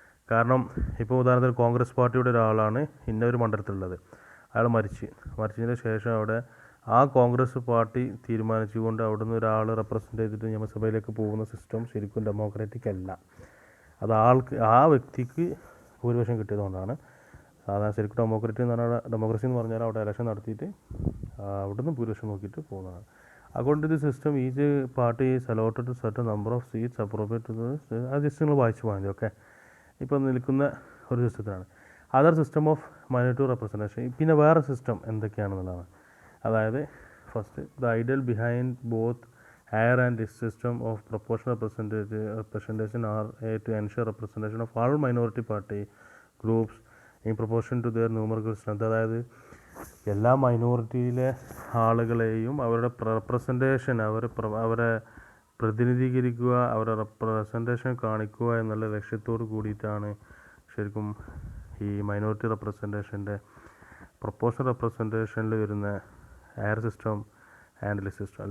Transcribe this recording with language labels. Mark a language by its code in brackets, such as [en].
[ml] കാരണം ഇപ്പോൾ ഉദാഹരണത്തിന് കോൺഗ്രസ് പാർട്ടിയുടെ ഒരാളാണ് ഇന്ന ഒരു മണ്ഡലത്തിലുള്ളത്, അയാൾ മരിച്ചതിന് ശേഷം അവിടെ ആ കോൺഗ്രസ് പാർട്ടി തീരുമാനിച്ചുകൊണ്ട് അവിടുന്ന് ഒരാൾ റെപ്രസെൻ്റ് ചെയ്തിട്ട് നിയമസഭയിലേക്ക് പോകുന്ന സിസ്റ്റം ശരിക്കും ഡെമോക്രാറ്റിക് അല്ല. അത് ആ വ്യക്തിക്ക് ഭൂരിപക്ഷം കിട്ടിയതുകൊണ്ടാണ്. സാധാരണ ശരിക്കും ഡെമോക്രസി എന്ന് പറഞ്ഞാൽ അവിടെ എലക്ഷൻ നടത്തിയിട്ട് അവിടുന്ന് ഭൂരിപക്ഷം നോക്കിയിട്ട് പോകുന്നതാണ്. [en] According to the system, each party is allotted to certain number of seats appropriate to the [ml] ആ ജസ്റ്റ് നിങ്ങൾ വായിച്ചു പോകാൻ മതി. ഓക്കെ, ഇപ്പോൾ നിൽക്കുന്ന ഒരു സിസ്റ്റത്തിനാണ്. [en] Other system of minority representation. [ml] പിന്നെ വേറെ സിസ്റ്റം എന്തൊക്കെയാണെന്നുള്ളതാണ്. [en] അതായത് first, the ideal behind both higher and this system of proportional representation are to ensure representation of all minority party groups in proportion to their numerical strength. [ml] അതായത് എല്ലാ മൈനോറിറ്റിയിലെ ആളുകളെയും അവരുടെ representation അവരെ പ്രതിനിധീകരിക്കുക, അവരുടെ representation കാണിക്കുക എന്നുള്ള ലക്ഷ്യത്തോട് കൂടിയിട്ടാണ് ശരിക്കും ഈ മൈനോറിറ്റി റെപ്രസെൻറ്റേഷൻ്റെ പ്രൊപ്പോർഷണൽ റെപ്രസെൻറ്റേഷനിൽ വരുന്ന higher system and list system.